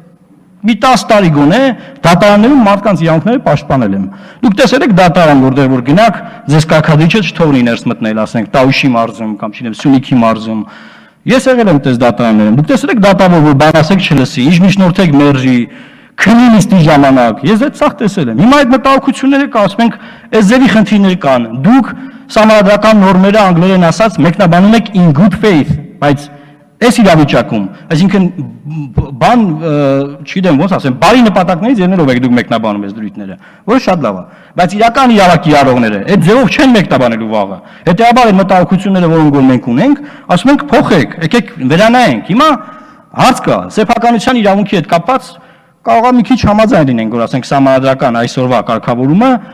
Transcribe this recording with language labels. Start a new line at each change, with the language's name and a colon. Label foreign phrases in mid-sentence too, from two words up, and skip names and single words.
Armenian: մի 10 տարի գոնե դատարաններում մարդկանց իրավունքները պաշտպանել եմ։ Դուք տեսել եք դատարան, որտեղ որ գնաք, ձեզ կարգադրիչը չթողնի ներս մտնել, ասենք, Տաուշի մարզում կամ չգիտեմ, Սյունիքի մարզում։ Ես եղել եմ տես դատարաններում։ Դուք տեսել եք դատավոր, որ բան ասեք չլսի, ինչ միջնորդեք մերժի, քնի նիստի ժամանակ։ Ես այդ սաղ տեսել եմ։ Հիմա այդ մտահոգությունները կա, ասում ենք, այս ձևի խնդիրներ կան։ Դուք սահմանադրական նորմերը անգլերեն ասած մեկնաբանում եք
English: in good faith,
Armenian: բայց այս իրավիճակում, այսինքն բան, չգիտեմ ոնց ասեմ, բարի նպատակներից ելնելով եք դուք մեկնաբանում այս դրույթները, որը շատ լավ է, բայց իրական իրավակիրառողները այդ ձևով չեն մեկնաբանելու վաղը։ Հետեւաբար այդ մտահոգությունները, որոնք որ մենք ունենք, ասում ենք փոխեք, եկեք վերանայենք։ Հիմա հարց կա, սեփականության իրավունքի հետ կապված կարող է մի քիչ համաձայն լինենք, որ ասենք սահմանադրական այսօրվա կարգավորումը